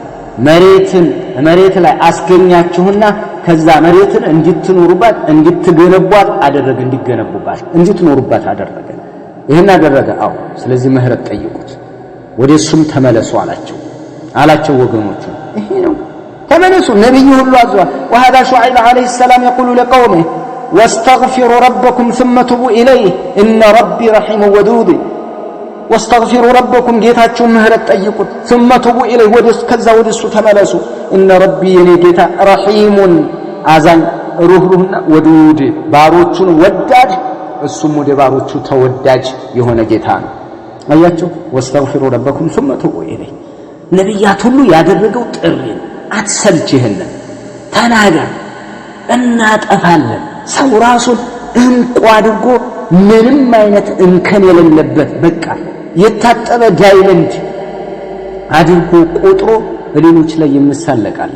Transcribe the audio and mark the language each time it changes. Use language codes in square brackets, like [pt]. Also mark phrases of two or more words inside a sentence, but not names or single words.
[am] መሬት ላይ አስገኛችሁና ከዛ መሬትን እንድትኖሩባት እንድትገነቧት አደረገ፣ እንድትኖሩባት አደረገ። ይሄን አደረገ። አዎ ስለዚህ ምህረት ጠይቁት፣ ወደሱም ተመለሱ አላቸው ወገኖቹ። ይሄ ነው ተመለሱ። ነብዩ ሁሉ አዟል። [ar] وهذا شعيب عليه السلام يقول لقومه واستغفروا ربكم ثم توبوا إليه إن ربي رحيم ودود واستغفروا ربكم [am] ጌታችሁ ምህረት ጠይቁት [ar] ثم توبوا إليه [am] ከዛ ወደሱ ተመለሱ [ar] إن ربي [am] የኔ ጌታ رحيم አዛኝ ሩህሩህና ወዱድ ባሮቹን ወዳድ እሱም ወደ ባሮቹ ተወዳጅ የሆነ ጌታ ነው አያችሁ [ar] واستغفروا ربكم ثم توبوا إليه [am] ነብያት ሁሉ ያደረገው ጥሪ አትሰልችህን ተናገር እናጠፋለን ሰው ራሱን እንቁ አድርጎ ምንም አይነት እንከን የሌለበት በቃ የታጠበ ዳይመንድ አድርጎ ቆጥሮ በሌሎች ላይ ይመሳለቃል